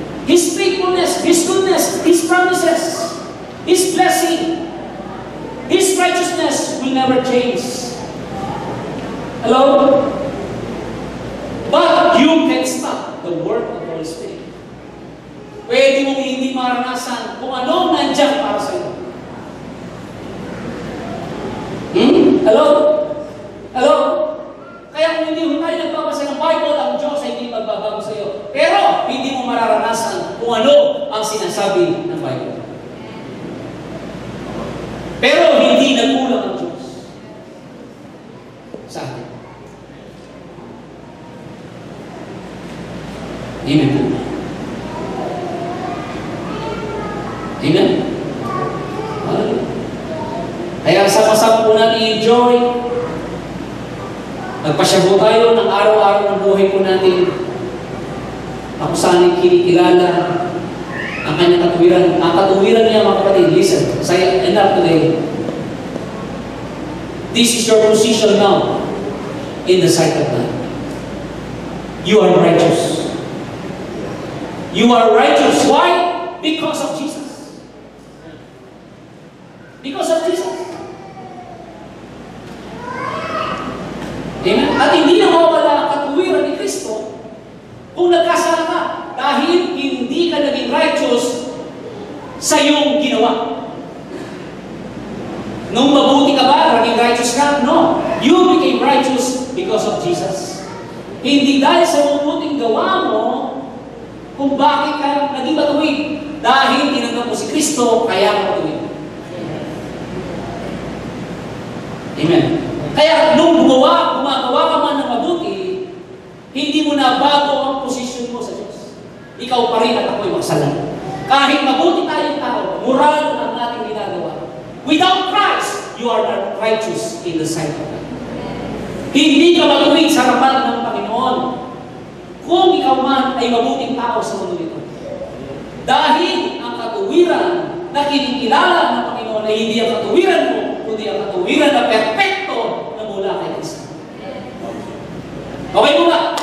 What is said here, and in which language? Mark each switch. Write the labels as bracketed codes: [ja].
[en] His faithfulness, His goodness, His promises, His blessing, His righteousness will never change. Hello? But you can stop the work of the Holy Spirit. [tl] Pwede mong hindi maranasan kung anong nandiyan para sa iyo. Hello? Hello? Kaya kung hindi mo tayo nagbabasa ng Bible, ang Diyos ay hindi magbabago sa iyo. Pero hindi mo mararanasan kung ano ang sinasabi ng Bible. Pero hindi nagkulang ang Diyos sa atin. Amen. Amen. Kaya sama-sama po natin i-enjoy. Nagpasyago tayo ng araw-araw ng buhay po natin. Ako saan kinikilala ang kanyang katuwiran. Ang katuwiran niya, mga kapatid, listen. [en] Say enough today. This is your position now in the sight of God. You are righteous. You are righteous. Why? Because of Jesus. Because of Jesus. Amen? [tl] At hindi na mawala ang katuwiran ni Kristo kung nagkasala ka dahil hindi ka naging righteous sa iyong ginawa. Nung mabuti ka ba, naging righteous ka? No. [en] You became righteous because of Jesus. [tl] Hindi dahil sa mabuting gawa mo kung bakit ka naging matuwid. Dahil tinanggap mo si Kristo, kaya ka matuwid. Amen. Kaya nung gumagawa ka man ng mabuti, hindi mo na bago ang posisyon mo sa Diyos. Ikaw pa rin at ako'y makasalanan. Kahit mabuti tayong tao, moral ang ating ginagawa. [en] Without Christ, you are not righteous in the sight of God. [tl] Hindi ka matuwid sa harapan ng Panginoon kung ikaw man ay mabuting tao sa mundo nito. Dahil ang katuwiran na kinikilala ng Panginoon ay hindi ang katuwiran mo, kundi ang katuwiran na perfecto na mula kay Kristo. Okay mo ba?